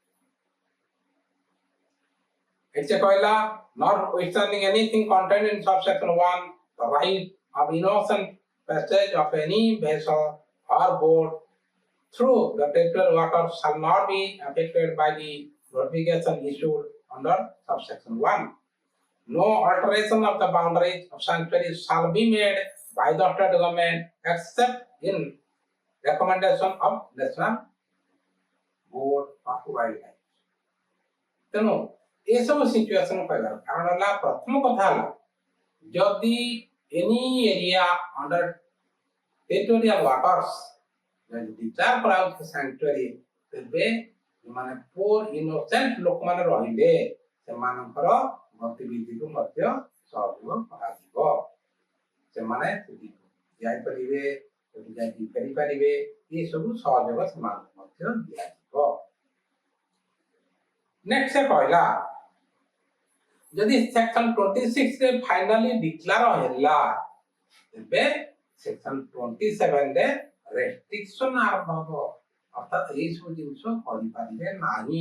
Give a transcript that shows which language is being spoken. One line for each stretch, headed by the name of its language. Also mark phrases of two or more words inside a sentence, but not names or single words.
English: It's a koila, notwithstanding anything contained in subsection 1, the right of innocent passage of any vessel or boat through the territorial waters shall not be affected by the notification issued under subsection 1. No alteration of the boundaries of sanctuary shall be made by the state government except in recommendation of National Board of Wildlife.
Odia: ତେଣୁ ଏସବୁ ସିଚୁଏସନ କହିଲା କାରଣ ହେଲା ପ୍ରଥମ କଥା ହେଲା ଯଦି
English: any area under territorial waters declare
Odia: କରାଯାଉଛି sanctuary ତେବେ ମାନେ
English: poor innocent
Odia: ଲୋକମାନେ ରହିଲେ ସେମାନଙ୍କର ଗତିବିଧିକୁ ମଧ୍ୟ ସହଯୋଗ କରାଯିବ। ସେମାନେ ଯାଇପାରିବେ ଯାଇକି ଫେରିପାରିବେ ଏସବୁ ସହଯୋଗ ସେମାନଙ୍କୁ ମଧ୍ୟ ଦିଆଯିବ। ନେକ୍ସଟ କହିଲା ଯଦି ସେକ୍ସନ 26 ରେ
English: finally declare
Odia: ହେଲା ତେବେ ସେକ୍ସନ 27 ରେ ରେଷ୍ଟ୍ରିକ୍ସନ ଆରମ୍ଭ ହେବ ଅର୍ଥାৎ ଏଇ ସବୁ ଜିନିଷ କରିପାରିବେ ନାହିଁ।